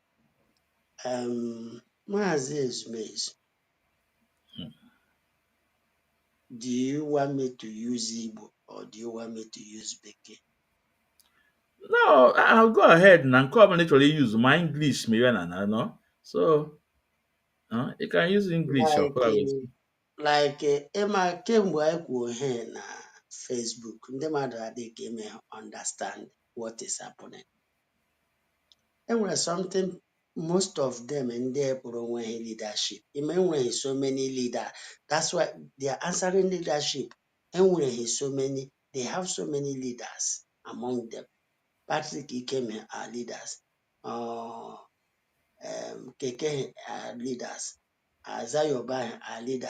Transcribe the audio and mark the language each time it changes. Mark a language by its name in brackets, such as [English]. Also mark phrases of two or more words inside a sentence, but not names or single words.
[English] Mazi Ezumike, do you want me to use Igbo or do you want me to use Beke? No, I'll go ahead and come literally use my English, maybe, no? So, you can use English or [Igbo] Emma kemgbe anyị kwuo ihe na Facebook, ndị mmadụ adịghị eme [English] understand what is happening. [Igbo] Enwere [English] something most of them [Igbo] ndị kpụrụ onwe ha leadership. [English] Enwere so many leaders. That's why they are answering leadership. Enwere so many, they have so many leaders among them. Patrick Ikeme are leaders. Keke are leaders. Zayoba are leaders.